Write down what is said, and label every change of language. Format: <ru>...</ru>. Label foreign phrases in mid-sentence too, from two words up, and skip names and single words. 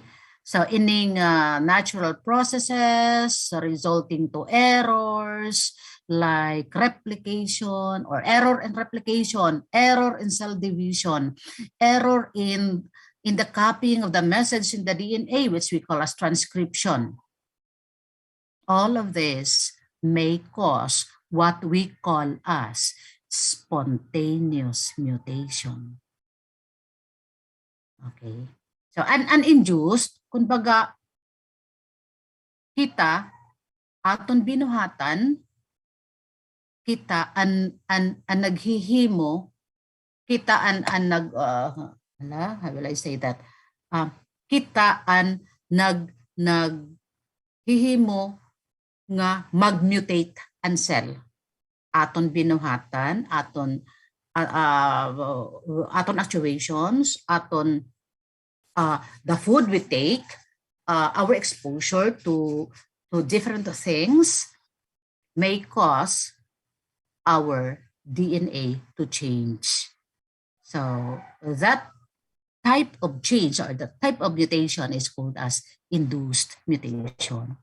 <en>So ining natural processes resulting to errors like replication or error in replication, error in cell division, error in the copying of the message in the DNA, which we call as transcription. All of this may cause what we call as spontaneous mutation. Okay. So,</en> <war>uninduced, kumbaga, kita, aton binuhatan, kita an naghihimo, kita an nag,</war> <en>how will I say that?</en> <war>Kita an naghihimo nga magmutate ang cell. Aton binuhatan,</war> <en>aton actuations, aton the food we take, our exposure to different things may cause our DNA to change. So that type of change or the type of mutation is called as induced mutation.</en>